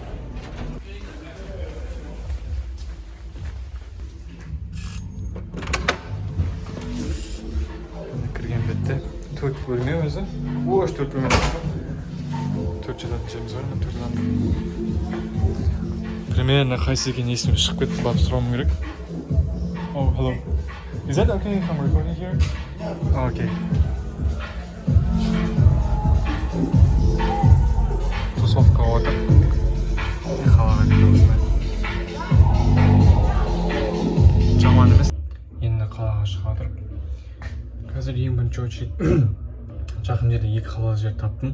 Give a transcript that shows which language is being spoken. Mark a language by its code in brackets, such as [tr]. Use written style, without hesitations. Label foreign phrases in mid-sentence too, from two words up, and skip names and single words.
[kk] Кірген бетте 4 бөлме өзі. Ош 4 бөлме бар. 4 жататын жеріміз бар ма? 4 адам. Примерно қайсы екен есіме шығып кетті, барып сұрауым керек. [en] Oh, hello. Is that okay if I'm recording here? Oh, okay. [kk] Тусовка отыр. Қалаға дейін осындай. Жаман емес. Енді қалаға шығып жатыр. Қазір ең бірінші очередь жақын жерде екі халал жер таптым.